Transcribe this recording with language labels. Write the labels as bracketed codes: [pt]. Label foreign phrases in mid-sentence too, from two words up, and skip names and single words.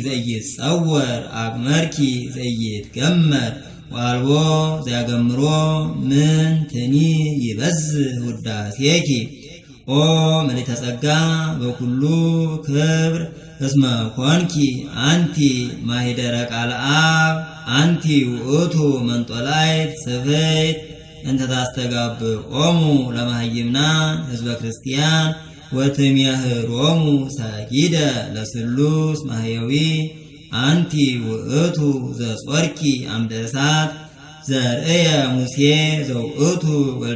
[gez] ዘይጸወር አግመርኪ ዘይትገመር ወአልቦ ዘያገምሮ ምንትኒ ይበዝህ ውዳሴኪ ኦ ምልዕተ ጸጋ በኩሉ ክብር እስመ ኮንኪ አንቲ ማሂደረ ቃለ አብ አንቲ ውእቱ መንጦላይት ስፍሕት እንተ ታስተጋብኦሙ ለመሃይምናን ህዝበ ክርስቲያን ወትሜህሮሙ ሰጊደ ለስሉስ ማህየዊ አንቲ ውእቱ ዘጾርኪ አምደ እሳት ዘርእየ ሙሴ ዘውእቱ ወልደ